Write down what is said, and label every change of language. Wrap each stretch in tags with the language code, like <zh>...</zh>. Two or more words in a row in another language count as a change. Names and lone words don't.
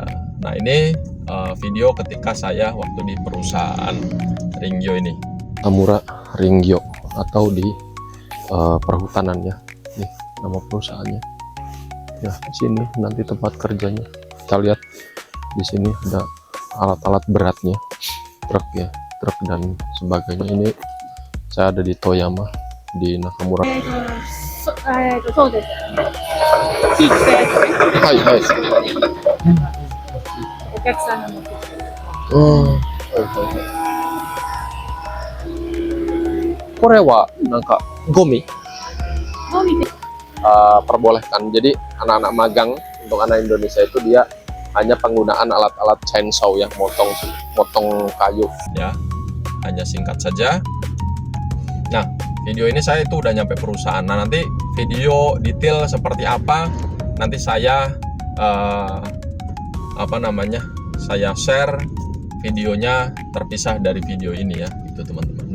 <id>Nah ini video ketika saya waktu di perusahaan ringyo ini, Tamura Ringyo atau di perhutanan ya. Nih nama perusahaannya ya, di sini nanti tempat kerjanya. Kita lihat di sini ada alat-alat beratnya, truk dan sebagainya. Ini saya ada di Toyama di Nakamura. Hai.</id> <ja>お客さんの持ってきて。これはなんかゴミゴミで</ja> <id>perbolehkan. Jadi anak-anak magang untuk anak Indonesia itu dia hanya penggunaan alat-alat chainsaw ya, motong kayu ya, hanya singkat saja. Nah video ini saya itu udah nyampe perusahaan. Nah nanti video detail seperti apa nanti saya saya share videonya terpisah dari video ini ya, itu teman-teman.</id>